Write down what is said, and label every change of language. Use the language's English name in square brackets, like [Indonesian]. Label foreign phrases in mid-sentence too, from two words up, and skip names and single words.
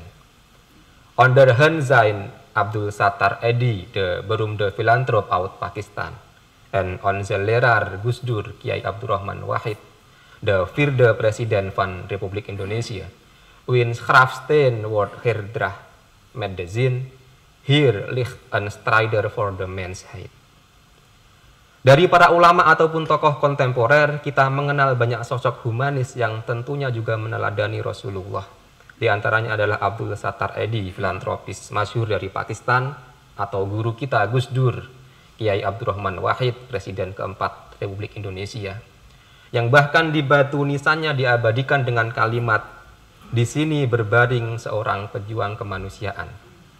[Dutch] Onder hen zijn Abdul Sattar Edi, de beroemde filantroop uit Pakistan, en onze leraar Gus Dur, Kiai Abdurrahman Wahid, de vierde president van Republiek Indonesië, wiens grafsteen wordt herdracht met de zin, hier ligt een strijder voor de mensheid. [Indonesian] Dari para ulama ataupun tokoh kontemporer, kita mengenal banyak sosok humanis yang tentunya juga meneladani Rasulullah. Di antaranya adalah Abdul Sattar Edi, filantropis masyhur dari Pakistan, atau guru kita Gus Dur, Kiai Abdurrahman Wahid, Presiden keempat Republik Indonesia, yang bahkan di batu nisannya diabadikan dengan kalimat, "Di sini berbaring seorang pejuang kemanusiaan."